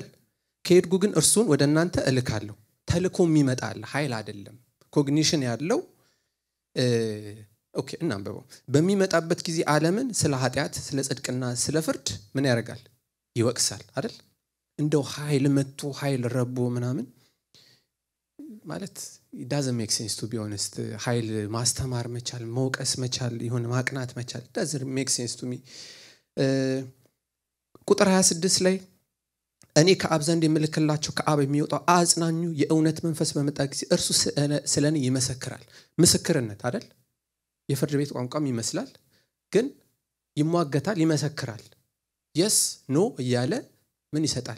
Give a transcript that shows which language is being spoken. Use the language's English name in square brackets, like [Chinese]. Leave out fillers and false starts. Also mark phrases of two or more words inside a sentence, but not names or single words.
[Amharic] ከሄድኩ ግን እርሱን ወደ እናንተ እልካለሁ። ተልኮም ይመጣል፣ ኃይል አይደለም። ኮግኒሽን ያለው ኦኬ እናንብበው። በሚመጣበት ጊዜ ዓለምን ስለ ኃጢአት፣ ስለ ጽድቅና ስለ ፍርድ ምን ያደርጋል? ይወቅሳል አይደል? እንደው ኃይል መጥቶ ኃይል ረቦ ምናምን ማለት [English] it doesn't make sense to be honest። [Amharic] ኃይል ማስተማር መቻል፣ መውቀስ መቻል፣ ይሁን ማቅናት መቻል [English] doesn't make sense to me። [Amharic] ቁጥር 26 ላይ እኔ ከአብ ዘንድ የምልክላችሁ ከአብ የሚወጣው አጽናኙ የእውነት መንፈስ በመጣ ጊዜ እርሱ ስለኔ ይመሰክራል። ምስክርነት አይደል? የፍርድ ቤት ቋንቋም ይመስላል፣ ግን ይሟገታል፣ ይመሰክራል። [English] yes no [Amharic] እያለ ምን ይሰጣል?